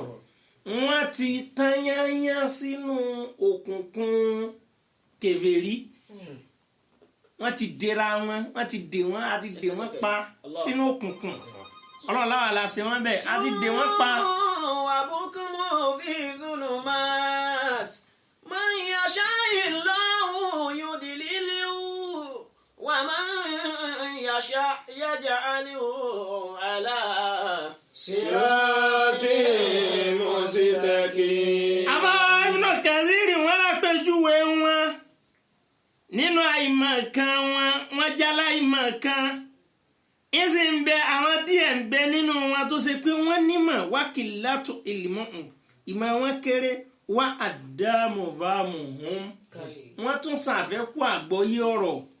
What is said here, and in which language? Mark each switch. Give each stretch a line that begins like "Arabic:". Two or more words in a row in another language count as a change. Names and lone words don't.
Yoruba: Wọ́n ti tanyanya sínú òkùnkùn kèfèrí. Wọ́n ti dèrà wọn, wọ́n ti dè wọ́n, a ti dè wọ́n pa sínú òkùnkùn. Ọlọ́run láwa la ṣe wọ́n bẹ́ẹ̀, a ti dè wọ́n pa.
Arabic: وبكم في الظلمات. من يشإ الله يضلله ومن يشأ يجعله على صراط مستقيم.
Yoruba: Àmọ́ Ibn Kathir wọn lápẹjúwe wọn nínú àìmọ̀ kan wọn jálá ìmọ̀ kan ìsì ń bẹ àwọn díẹ̀ ń bẹ nínú wọn tó ṣe pé wọ́n nímọ̀ wákìlátù ìmọ̀ wọn kéré wá àdámọ̀bámọ̀hún wọ́n tún ṣàfẹ́kù àgbọ́yé ọ̀rọ̀.